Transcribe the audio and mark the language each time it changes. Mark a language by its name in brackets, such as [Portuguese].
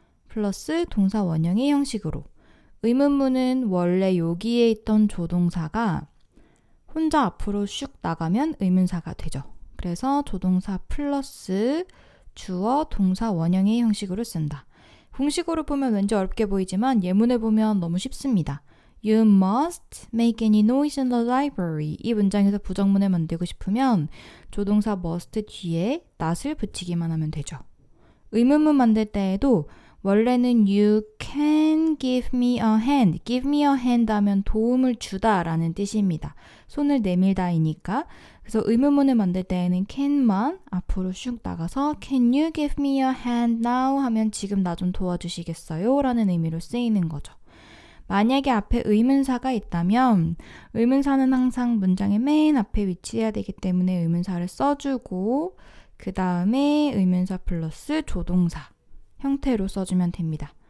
[Korean] 플러스 동사 원형의 형식으로. 의문문은 원래 여기에 있던 조동사가 혼자 앞으로 슉 나가면 의문사가 되죠. 그래서 조동사 플러스 주어 동사 원형의 형식으로 쓴다. 공식으로 보면 왠지 어렵게 보이지만 예문을 보면 너무 쉽습니다. [English] You must make any noise in the library. [Korean] 이 문장에서 부정문을 만들고 싶으면 조동사 must 뒤에 not을 붙이기만 하면 되죠. 의문문 만들 때에도 원래는 [English] you can give me a hand. give me a hand [Korean] 하면 도움을 주다 라는 뜻입니다. 손을 내밀다이니까. 그래서 의문문을 만들 때에는 can만 앞으로 슉 나가서 [English] can you give me a hand now [Korean] 하면 지금 나 좀 도와주시겠어요? 라는 의미로 쓰이는 거죠. 만약에 앞에 의문사가 있다면 의문사는 항상 문장의 맨 앞에 위치해야 되기 때문에 의문사를 써주고 그 다음에 의문사 플러스 조동사 형태로 써주면 됩니다.